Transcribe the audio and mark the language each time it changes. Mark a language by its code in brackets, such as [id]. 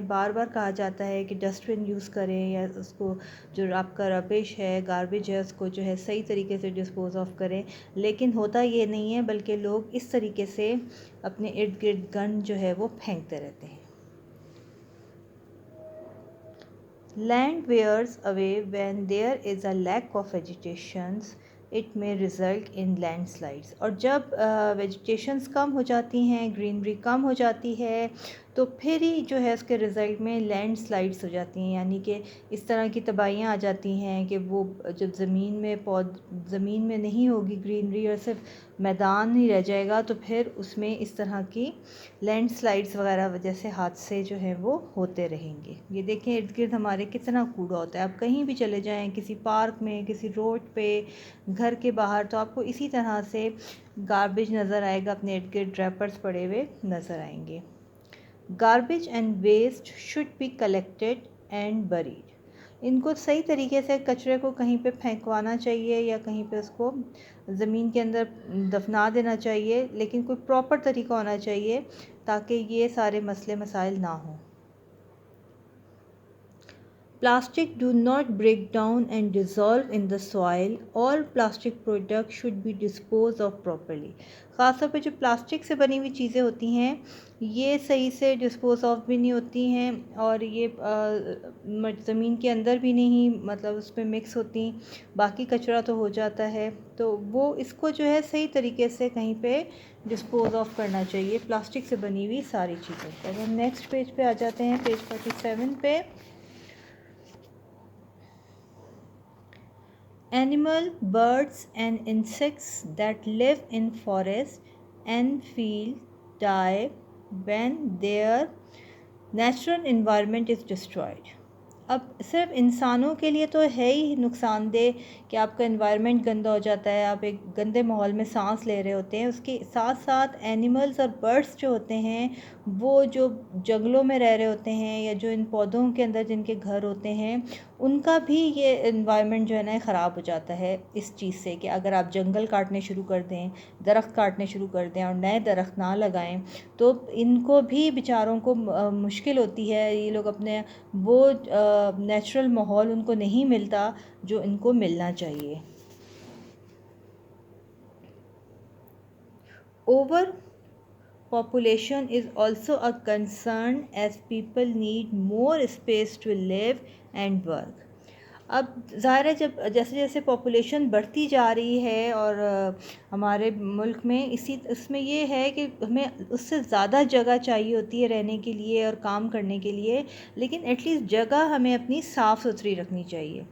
[ur] بار بار کہا جاتا ہے کہ ڈسٹ بن یوز کریں یا اس کو جو آپ کا ربش ہے، گاربیج ہے، اس کو جو ہے صحیح طریقے سے ڈسپوز آف کریں. لیکن ہوتا یہ نہیں ہے، بلکہ لوگ اس طریقے سے اپنے ارد گرد گند جو ہے وہ پھینکتے رہتے ہیں. [en] Land wears away when there is a lack of vegetation. It may result in landslides. [ur] اور جب ویجیٹیشنز کم ہو جاتی ہیں، گرینری کم ہو جاتی ہے تو پھر ہی جو ہے اس کے رزلٹ میں لینڈ سلائڈس ہو جاتی ہیں. یعنی کہ اس طرح کی تباہیاں آ جاتی ہیں کہ وہ جب زمین میں نہیں ہوگی گرینری اور صرف میدان ہی رہ جائے گا تو پھر اس میں اس طرح کی لینڈ سلائڈس وغیرہ وجہ سے حادثے جو ہیں وہ ہوتے رہیں گے. یہ دیکھیں ارد گرد ہمارے کتنا کوڑا ہوتا ہے. آپ کہیں بھی چلے جائیں، کسی پارک میں، کسی روڈ پہ، گھر کے باہر، تو آپ کو اسی طرح سے گاربیج نظر آئے گا، اپنے ارد گرد ریپرز پڑے ہوئے نظر آئیں گے. [en] Garbage and waste should be collected and buried. [ur] ان کو صحیح طریقے سے کچرے کو کہیں پہ پھینکوانا چاہیے یا کہیں پہ اس کو زمین کے اندر دفنا دینا چاہیے، لیکن کوئی پراپر طریقہ ہونا چاہیے تاکہ یہ سارے مسئلے مسائل نہ ہوں. [en] Plastic do not break down and dissolve in the soil. All plastic products should be disposed of properly. [ur] خاص طور پہ جو پلاسٹک سے بنی ہوئی چیزیں ہوتی ہیں یہ صحیح سے ڈسپوز آف بھی نہیں ہوتی ہیں اور یہ زمین کے اندر بھی نہیں مطلب اس پہ مکس ہوتی. باقی کچرا تو ہو جاتا ہے، تو وہ اس کو جو ہے صحیح طریقے سے کہیں پہ ڈسپوز آف کرنا چاہیے پلاسٹک سے بنی ہوئی ساری چیزوں کو. اب ہم نیکسٹ پیج پہ آ جاتے ہیں، پیج 47 پہ. [en] Animal, birds and insects that live in forest and field die when their natural environment is destroyed. [ur] اب صرف انسانوں کے لیے تو ہے ہی نقصان دہ کہ آپ کا انوائرمنٹ گندا ہو جاتا ہے، آپ ایک گندے ماحول میں سانس لے رہے ہوتے ہیں. اس کے ساتھ ساتھ اینیملز اور برڈس جو ہوتے ہیں وہ جو جنگلوں میں رہ رہے ہوتے ہیں یا جو ان پودوں کے اندر جن کے گھر ہوتے ہیں ان کا بھی یہ انوائرمنٹ جو ہے نا خراب ہو جاتا ہے اس چیز سے کہ اگر آپ جنگل کاٹنے شروع کر دیں، درخت کاٹنے شروع کر دیں اور نئے درخت نہ لگائیں تو ان کو بھی بیچاروں کو مشکل ہوتی ہے. یہ لوگ اپنے وہ نیچرل ماحول ان کو نہیں ملتا جو ان کو ملنا چاہیے. [en] Over population is also a concern as people need more space to live and work. [ur] اب ظاہر ہے جب جیسے جیسے پاپولیشن بڑھتی جا رہی ہے اور ہمارے ملک میں اس میں یہ ہے کہ ہمیں اس سے زیادہ جگہ چاہیے ہوتی ہے رہنے کے لیے اور کام کرنے کے لیے، لیکن ایٹ لیسٹ جگہ ہمیں اپنی صاف ستھری رکھنی چاہیے.